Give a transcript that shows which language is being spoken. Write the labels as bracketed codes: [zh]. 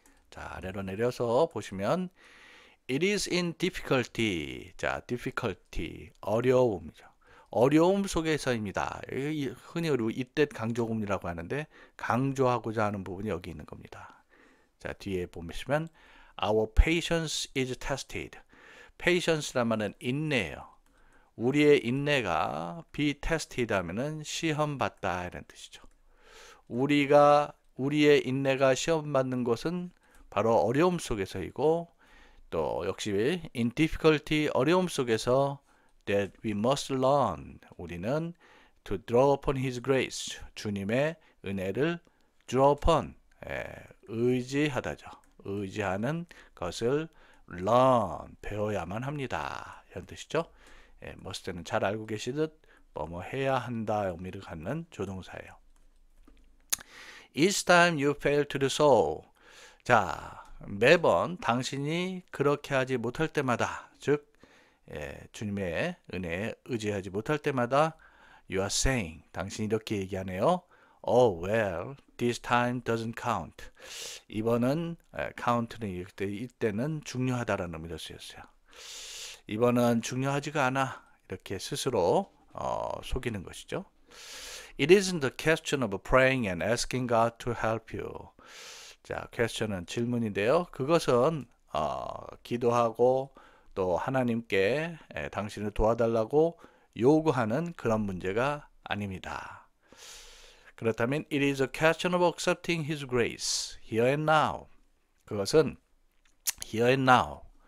[ko] 자, 아래로 내려서 보시면 [en] It is in difficulty. [ko] 자, difficulty, 어려움이죠. 어려움 속에서입니다. 흔히 우리 이때 강조금이라고 하는데 강조하고자 하는 부분이 여기 있는 겁니다. 자, 뒤에 보시면 [en] Our patience is tested. [ko] patience란 말은 인내예요. 우리의 인내가 be tested 하면은 시험받다 이런 뜻이죠. 우리의 인내가 시험받는 것은 바로 어려움 속에서이고 또 역시 in difficulty 어려움 속에서 [en] that we must learn [ko] 우리는 [en] to draw upon his grace [ko] 주님의 은혜를 draw upon 의지하다죠. 의지하는 것을 learn 배워야만 합니다. 이런 뜻이죠. must는 잘 알고 계시듯 뭐뭐 해야 한다 의미를 갖는 조동사예요. [en] Each time you fail to do so. [ko] 자, 매번 당신이 그렇게 하지 못할 때마다 즉 주님의 은혜에 의지하지 못할 때마다 [en] you are saying [ko] 당신이 이렇게 얘기하네요. [en] Oh well, this time doesn't count. [ko] 이번은 count는 이때는 중요하다라는 의미로 쓰였어요. 이번은 중요하지가 않아. 이렇게 스스로 속이는 것이죠. [en] It isn't a question of praying and asking God to help you. [ko] 자, question은 질문인데요. 그것은 기도하고 또 하나님께 당신을 도와달라고 요구하는 그런 문제가 아닙니다. 그렇다면 [en] it is a question of accepting His grace here and now. [ko] 그것은 [en] here and now.